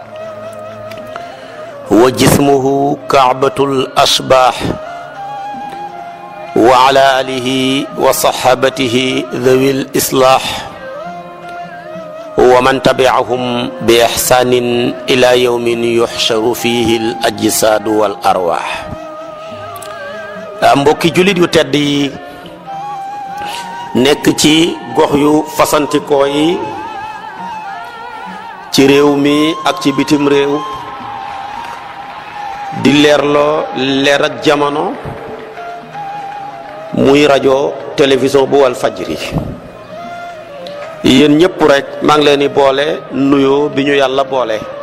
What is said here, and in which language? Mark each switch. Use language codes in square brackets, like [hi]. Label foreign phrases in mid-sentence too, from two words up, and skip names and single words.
[ar] وجسمه كعبة الأشباح وعلى آله وصحابته ذوي الإصلاح ومن تبعهم بإحسان إلى يوم يحشر فيه الأجساد والأرواح [wo] mbokki jullit yu tedd yi nekk ci gox yu fasantikoo yi ci réew mi ak ci bitim réew di leerloo leer ak jamono muy rajo télévision bu wal fajri yéen ñëpp rek maa ngi leen di boole nuyoo bi ñu yàlla boole